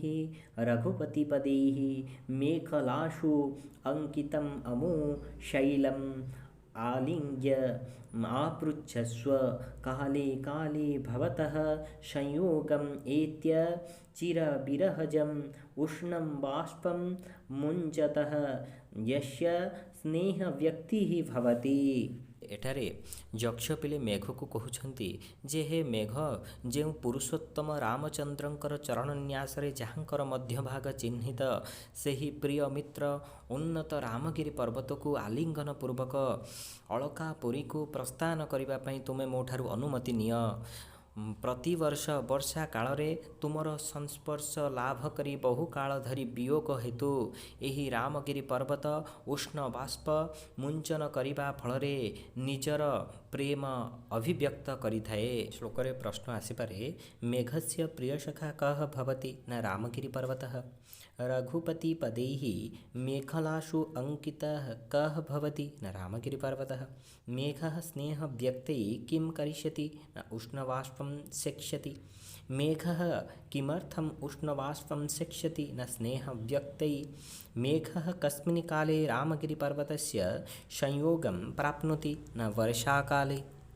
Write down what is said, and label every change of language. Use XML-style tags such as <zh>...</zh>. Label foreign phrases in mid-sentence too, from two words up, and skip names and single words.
<sa>रघुपतिपदैः मेखलाशु अङ्कितम् अमु शैलम् आलिङ्ग्य आपृच्छस्व काले काले भवतः संयोगम् एत्य चिरविरहजम् उष्णं बाष्पं मुञ्चतः यस्य स्नेहव्यक्तिः भवति।</sa> <or>ଏଠାରେ ଯକ୍ଷ ପିଲେ ମେଘକୁ କହୁଛନ୍ତି ଯେ ହେ ମେଘ, ଯେଉଁ ପୁରୁଷୋତ୍ତମ ରାମଚନ୍ଦ୍ରଙ୍କର ଚରଣନ୍ୟାସରେ ଯାହାଙ୍କର ମଧ୍ୟଭାଗ ଚିହ୍ନିତ, ସେହି ପ୍ରିୟ ମିତ୍ର ଉନ୍ନତ ରାମଗିରି ପର୍ବତକୁ ଆଲିଙ୍ଗନ ପୂର୍ବକ ଅଳକାପୁରୀକୁ ପ୍ରସ୍ଥାନ କରିବା ପାଇଁ ତୁମେ ମୋ ଠାରୁ ଅନୁମତି ନିଅ। ପ୍ରତିବର୍ଷ ବର୍ଷା କାଳରେ ତୁମର ସଂସ୍ପର୍ଶ ଲାଭ କରି ବହୁ କାଳ ଧରି ବିୟୋଗ ହେତୁ ଏହି ରାମଗିରି ପର୍ବତ ଉଷ୍ଣ ବାଷ୍ପ ମୁଞ୍ଚନ କରିବା ଫଳରେ ନିଜର ପ୍ରେମ ଅଭିବ୍ୟକ୍ତ କରିଥାଏ। ଶ୍ଲୋକରେ ପ୍ରଶ୍ନ ଆସିପାରେ,</or> <sa>ମେଘସ୍ୟ ପ୍ରିୟସଖା କଃ ଭବତି ନା ରାମଗିରି ପର୍ବତଃ रघुपतिपदैः मेखलाशु अंकितः कः भवति न रामगिरिपर्वतः मेघः स्नेहव्यक्तैः किं करिष्यति न उष्णबाष्पं सेक्ष्यति मेघः किमर्थम् उष्णबाष्पं सेक्ष्यति न स्नेहव्यक्तैः मेघः कस्मिन् काले रामगिरिपर्वतस्य संयोगं प्राप्नोति न वर्षाकाले।</sa>